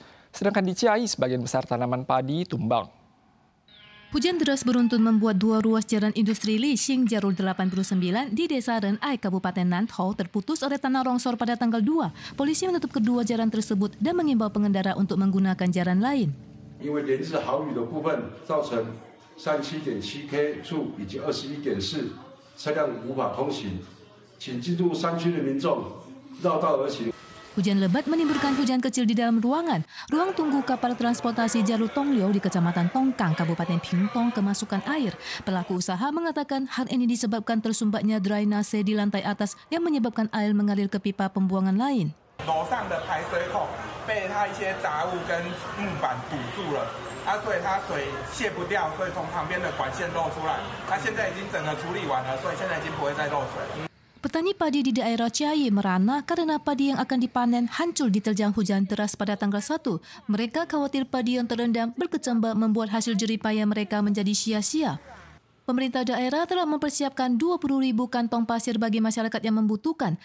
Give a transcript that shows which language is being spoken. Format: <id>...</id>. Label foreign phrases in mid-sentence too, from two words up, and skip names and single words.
<id>Sedangkan di Ciai, sebagian besar tanaman padi tumbang. Hujan deras beruntun membuat 2 ruas jalan industri Li Xing Jarur 89 di Desa Renai, Kabupaten Nantou terputus oleh tanah longsor pada tanggal 2. Polisi menutup kedua jalan tersebut dan mengimbau pengendara untuk menggunakan jalan lain.</id> <zh>因为连日豪雨的部分，造成37.7 K 处以及21.4车辆无法通行，请进入山区的民众绕道而行。</zh> <id>Hujan lebat menimbulkan hujan kecil di dalam ruangan. Ruang tunggu kapal transportasi jalur Tongliu di Kecamatan Tongkang, Kabupaten Pingtung kemasukan air. Pelaku usaha mengatakan hal ini disebabkan tersumbatnya drainase di lantai atas yang menyebabkan air mengalir ke pipa pembuangan lain.</id> <zh>楼上的排水孔被它一些杂物跟木板堵住了，所以它水泄不掉，所以从旁边的管线漏出来。它现在已经整个处理完了，所以现在已经不会再漏水了。</zh> <id>Petani padi di daerah Ciai merana karena padi yang akan dipanen hancur diterjang hujan deras pada tanggal 1. Mereka khawatir padi yang terendam berkecambah membuat hasil jeripaya mereka menjadi sia-sia. Pemerintah daerah telah mempersiapkan 20.000 kantong pasir bagi masyarakat yang membutuhkan.</id>